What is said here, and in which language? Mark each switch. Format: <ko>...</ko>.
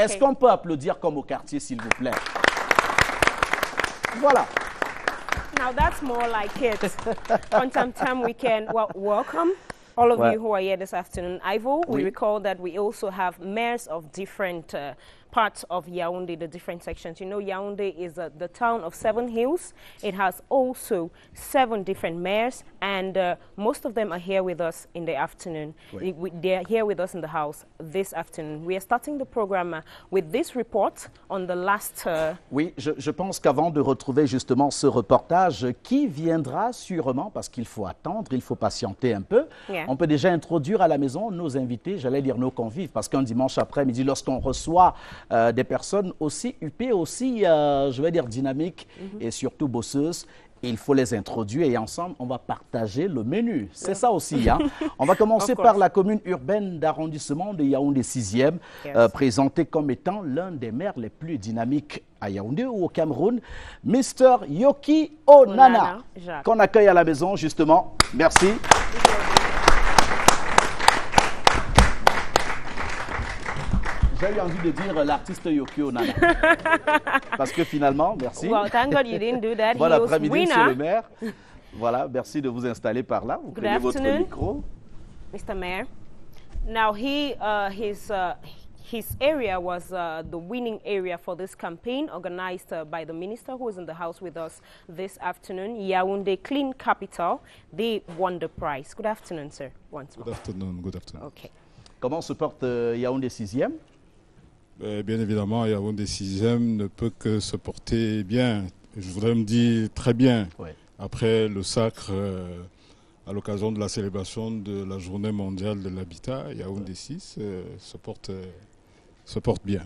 <fr>Est-ce qu'on peut applaudir comme au quartier s'il vous plaît? Voilà.</fr> <en>Now that's more like it. On Tam Tam Weekend, well, welcome all of you who are here this afternoon. Ivo, we recall that we also have mayors of different parts of Yaoundé, the different sections. You know, Yaoundé is the town of 7 hills. It has also 7 different mayors, and most of them are here with us in the afternoon. They're here with us in the house this afternoon. We are starting the program with this report on the last...</en> <fr>Oui, je pense qu'avant de retrouver justement ce reportage qui viendra sûrement, parce qu'il faut attendre, il faut patienter un peu, on peut déjà introduire à la maison nos invités, j'allais dire nos convives, parce qu'un dimanche après-midi, lorsqu'on reçoit des personnes aussi huppées, aussi, je vais dire, dynamiques et surtout bosseuses. Il faut les introduire et ensemble, on va partager le menu. C'est ça aussi. Hein. On va commencer par la commune urbaine d'arrondissement de Yaoundé 6e, présentée comme étant l'un des maires les plus dynamiques à Yaoundé ou au Cameroun, Mr. Yoki Onana, qu'on accueille à la maison justement. Merci. J'ai eu envie de dire l'artiste Yoki Onana. Parce que finalement, merci.</fr> <en>Well, thank God you didn't do that.</en> <fr>Voilà, après-midi, monsieur le maire. Voilà, merci de vous installer par là. Vous prenez votre micro.</fr> <en>Mr. Mayor. Now, his area was the winning area for this campaign organized by the minister who is in the house with us this afternoon, Yaoundé Clean Capital. They won the prize. Good afternoon, sir. Once more. Good afternoon. Good afternoon. Okay.</en> <fr>Comment se porte Yaoundé 6e? Bien évidemment, Yaoundé 6e ne peut que se porter bien. Je voudrais me dire très bien. Ouais. Après le sacre à l'occasion de la célébration de la Journée mondiale de l'habitat, Yaoundé 6 se porte bien.</fr>